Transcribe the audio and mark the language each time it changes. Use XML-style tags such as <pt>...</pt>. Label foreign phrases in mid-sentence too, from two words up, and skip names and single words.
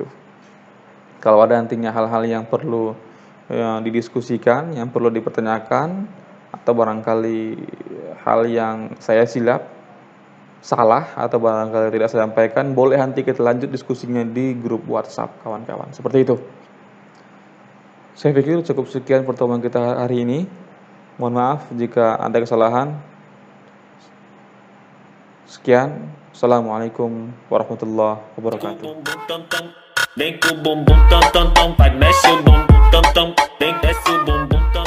<id>Kalau ada nantinya hal-hal yang perlu didiskusikan, yang perlu dipertanyakan, atau barangkali hal yang saya salah, atau barangkali tidak saya sampaikan, boleh nanti kita lanjut diskusinya di grup WhatsApp, kawan-kawan. Seperti itu. Saya pikir cukup sekian pertemuan kita hari ini. Mohon maaf jika ada kesalahan. Sekian.</id> <ar>السلام عليكم ورحمة الله وبركاته.</ar> <pt>Vem com o bumbum tam tam tam, vai mexe o bumbum tam tam, vem desce o bumbum.</pt>